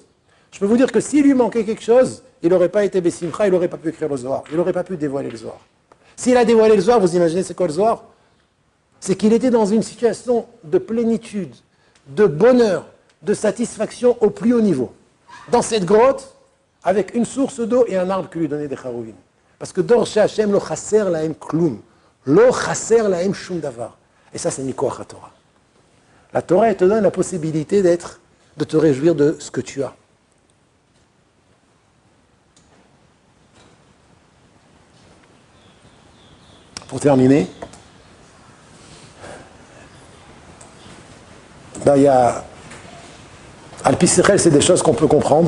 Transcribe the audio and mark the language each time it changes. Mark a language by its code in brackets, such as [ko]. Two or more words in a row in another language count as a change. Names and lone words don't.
[fr] Je peux vous dire que s'il lui manquait quelque chose, il n'aurait pas été Bessimcha, il n'aurait pas pu écrire le Zohar, il n'aurait pas pu dévoiler le Zohar. S'il a dévoilé le Zohar, vous imaginez c'est quoi le Zohar? C'est qu'il était dans une situation de plénitude, de bonheur, de satisfaction au plus haut niveau. Dans cette grotte, avec une source d'eau et un arbre qui lui donnait des charouvim. Parce que [he] דורשי ה' לא חסר להם כלום, לא חסר להם שום דבר. [fr] Et ça, c'est [he] מכוח התורה. [fr] La Torah, elle te donne la possibilité de te réjouir de ce que tu as. Pour terminer, il y a [he] על פי שכל, [fr] c'est des choses qu'on peut comprendre.